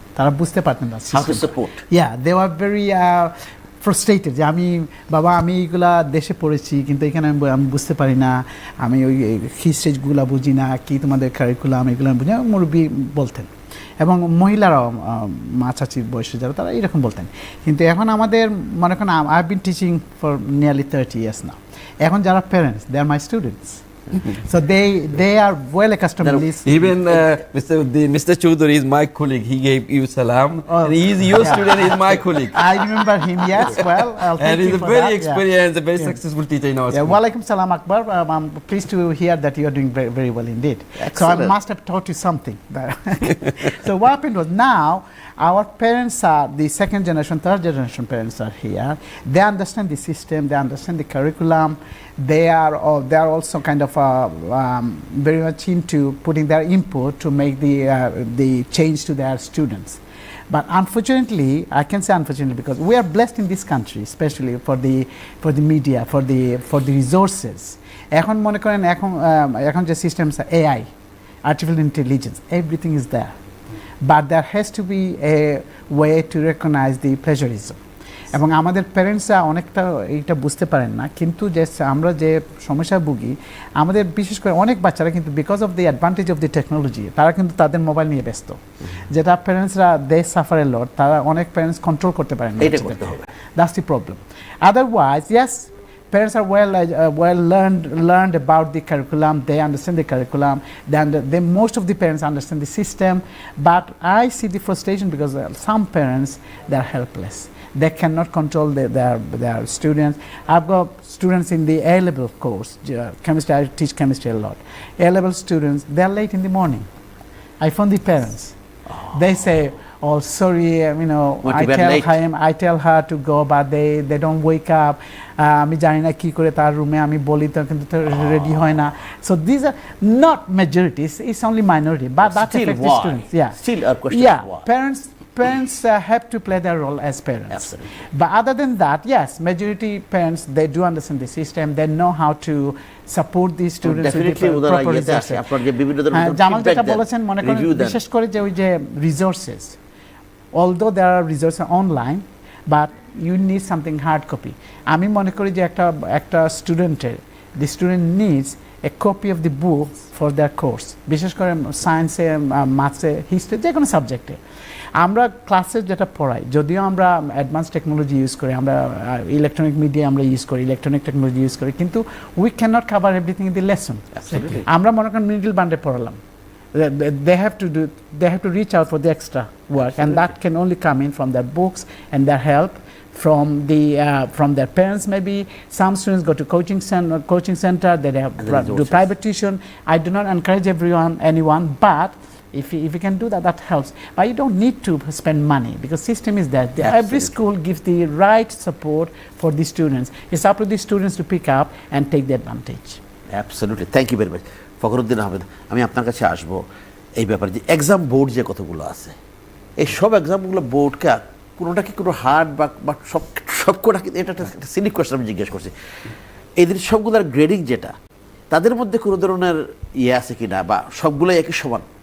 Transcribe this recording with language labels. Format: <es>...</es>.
<bn>তারা বুঝতে পারতেন না</bn> <en>they were very frustrated</en> <bn>যে আমি এইগুলা দেশে পড়েছি কিন্তু এখানে আমি বুঝতে পারি না, আমি ওই হিস্ট্রিগুলো বুঝি না, কি তোমাদের কারিকুলাম এগুলো বুঝি না, মুরব্বী বলতেন। এবং মহিলারাও মা চাচির বয়সে যারা তারা এরকম বলতেন। কিন্তু এখন আমাদের মনে করেন</bn> <en>I have been teaching for nearly 30 years now,</en> <bn>এখন যারা</bn> <en>Parents they are my students, so they are well accustomed to this. Even Mr. Choudhury is my colleague. He gave you salam. And he is your student. He is my colleague. I remember him. Yes, well, I'll thank And he's you a for very that. experienced, a very successful teacher in our school. Walaikum salam Akbar. I'm pleased to hear that you are doing very, very well indeed. Excellent. So I must have taught you something. So what happened was now our parents are the second generation, third generation parents are here. They understand the system. They understand the curriculum. They are also kind of very much into putting their input to make the change to their students. But unfortunately, I can say unfortunately because we are blessed in this country, especially for the media, for the resources.</en> <bn>এখন মনে করেন এখন যে</bn> <en>System AI, artificial intelligence, everything is there. But there has to be a way to recognize the plagiarism.</en> <bn>এবং আমাদের প্যারেন্টসরা অনেকটা এইটা বুঝতে পারেন না, কিন্তু যে আমরা যে সমস্যা ভুগি, আমাদের বিশেষ করে অনেক বাচ্চারা কিন্তু</bn> <en>because of the advantage of the technology</en> <bn>তারা কিন্তু তাদের মোবাইল নিয়ে ব্যস্ত, যেটা প্যারেন্টসরা</bn> <en>they suffer a lot,</en> <bn>তারা অনেক প্যারেন্টস কন্ট্রোল করতে পারেন না।</bn> <en>That's the problem. Otherwise yes, parents are well learned about the curriculum. They understand the curriculum. Most of the parents understand the system. But I see the frustration because some parents, they are helpless. They cannot control their students. I've got students in the A-level course, chemistry. I teach chemistry a lot. A-level students, they are late in the morning. I phone the parents. They say, oh, sorry, I tell her to go, but they don't wake up.</en> <bn>আমি জানি না কি করে তার রুমে আমি বলি তো কিন্তু রেডি হয় না।</bn> <en>So these are not majorities, it's only minority, but that affects the students. Still a question of why. Parents have to play their role as parents. Absolutely. But other than that, yes, majority parents, they do understand the system, they know how to support these students with the proper resources.</en> <bn>Jamal যেটা বলেছেন মনে করেন বিশেষ করে যে ওই যে</bn> <en>resources, although there are resources online, but you need something hard copy.</en> <bn>আমি মনে করি যে একটা স্টুডেন্টের,</bn> <en>the student needs a copy of the book for their course,</en> <bn>বিশেষ করে সায়েন্সে, ম্যাথসে, হিস্ট্রি, যে কোনো সাবজেক্টে। আমরা ক্লাসে যেটা পড়াই, যদিও আমরা অ্যাডভান্স টেকনোলজি ইউজ করি, আমরা ইলেকট্রনিক মিডিয়া আমরা ইউজ করি, ইলেকট্রনিক টেকনোলজি ইউজ করি, কিন্তু</bn> <en>We can not cover everything in the lesson.</en> <bn>আমরা মনে করেন middle বান্ডে পড়ালাম,</bn> <en>they have to reach out for the extra work. Absolutely. And that can only come in from their books and their help from their parents. Maybe some students go to coaching center, they have do private tuition. I do not encourage anyone, but if you can do that, that helps. But you don't need to spend money because system is there. Every school gives the right support for the students. It's up to the students to pick up and take the advantage. Absolutely. Thank you very much.</en> <bn>Fakhruddin Ahmed, আমি আপনার কাছে আসবো এই ব্যাপারে যে exam board যে কতগুলো আছে, এই সব এক্সামগুলো বোর্ডকে কোনোটা কি কোনো হার্ড বা সবকটা, এটা একটা সিলি কোয়েশ্চেন আমি জিজ্ঞেস করছি, এদের সবগুলোর গ্রেডিং যেটা, তাদের মধ্যে কোনো ধরনের আছে কি না, বা সবগুলোই একই সমান?</bn>